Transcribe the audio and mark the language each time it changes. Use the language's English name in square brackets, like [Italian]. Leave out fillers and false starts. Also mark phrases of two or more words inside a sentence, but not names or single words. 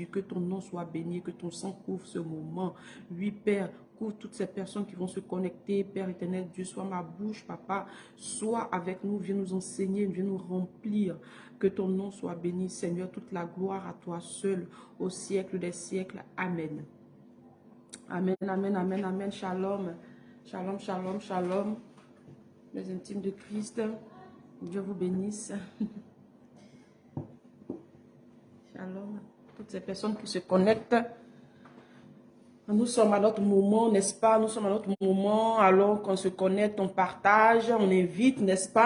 [French] Que ton nom soit béni, que ton sang couvre ce moment. Oui, Père, couvre toutes ces personnes qui vont se connecter. Père éternel, Dieu, sois ma bouche, Papa. Sois avec nous, viens nous enseigner, viens nous remplir. Que ton nom soit béni, Seigneur. Toute la gloire à toi seul, au siècle des siècles. [Hebrew] Amen. Amen, amen, amen, amen. Shalom. Shalom, shalom, shalom. [French] Les intimes de Christ. Dieu vous bénisse. Shalom. Toutes ces personnes qui se connectent. Nous sommes à notre moment, n'est-ce pas? Nous sommes à notre moment, alors qu'on se connecte, on partage, on invite, n'est-ce pas?